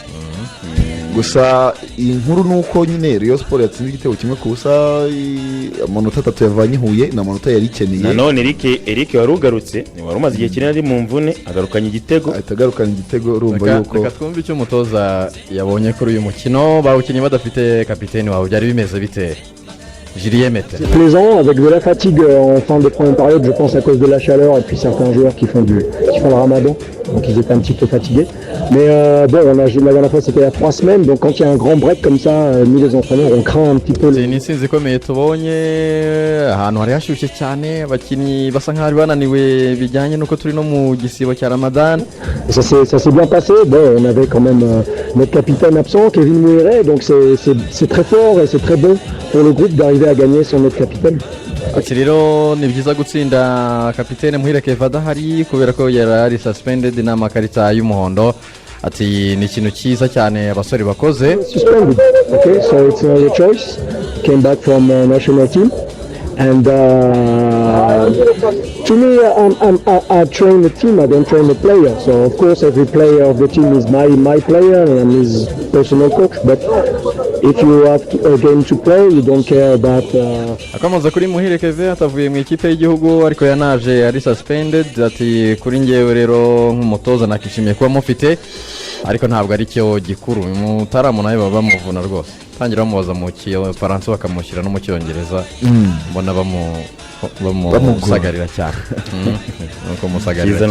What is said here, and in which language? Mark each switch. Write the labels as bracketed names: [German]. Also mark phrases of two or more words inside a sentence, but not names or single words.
[Kinyarwanda] gusa iyi nkuru ni uko nyine Rayon Sport yatsinze igitego kimwe ku busa amanota 3 yavanye Huye na amanota yari ikeneye nanone Eric wari ugarutse wari umaze igihe kinini ari mu mvune agarukanye igitego urumva yuko reka twumve icyo umutoza yabonye kuri uyu mukino bawukinnye badafite kapiteni wawe byari bimeze bite Mette. [French] Plaisant, avec de la fatigue en fin de première période, je pense à cause de la chaleur et puis certains joueurs qui font le ramadan, donc ils étaient un petit peu fatigués. Mais bon, la dernière fois c'était il y a 3 semaines, donc quand il y a un grand break comme ça, nous les entraîneurs, on craint un petit peu. [Kinyarwanda] Ni insinzi ikomeye tubonye ahantu hari hashyushye cyane abakinnyi basa nk'aho bananiwe bijyanye nuko turi no mu gisibo cya Ramadan. [French] Et ça s'est bien passé. Bon, on avait quand même notre capitaine absent, Kevin Mouiret, donc c'est très fort et c'est très bon pour le groupe d'arriver à gagner son autre capitaine. [Kinyarwanda] Ati rero ni byiza gutsinda kapitene Muhire Keva adahari kubera ko yari suspended n'amakarita y'umuhondo. Ati ni ikintu cyiza cyane abasore bakoze. [English] Suspended. Okay, so it's not a choice. Came back from national team. And to me, I train the team, I don't train the player. So of course every player of the team is my player and I'm his personal coach. But if you have a game to play, you don't care about... [Kinyarwanda] Akomoza kuri Muhire Keve atavuye mu ikipe y'igihugu ariko yanaje ari suspended. Ati kuri njyewe rero nk'umutoza nakishimiye kuba mufite ariko ntabwo ari cyo gikuru mutaramu nawe baba bamuvuna rwose tangira bamubaza mu Faransa bakamushyira no mu Cyongereza mbona bamusagarira cyane nuko musagarira cyane